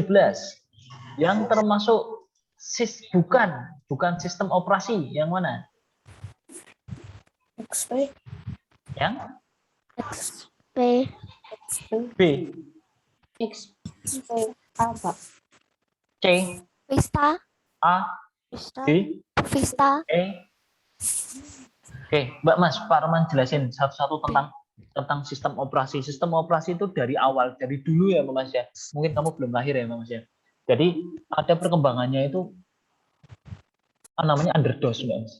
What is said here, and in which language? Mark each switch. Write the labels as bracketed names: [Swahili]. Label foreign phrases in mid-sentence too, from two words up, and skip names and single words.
[Indonesian] Yang termasuk bukan sistem operasi, yang mana? XP. Yang XP. B, XP apa? C, Vista. A, Vista. D, Vista. E. Oke, Mbak Mas, Pak Roman jelasin satu-satu tentang sistem operasi. Sistem operasi itu dari awal, dari dulu ya, Mbak Mas ya. Mungkin kamu belum lahir ya, Mbak Mas ya. Jadi ada perkembangannya itu namanya underDOS, Mbak Mas.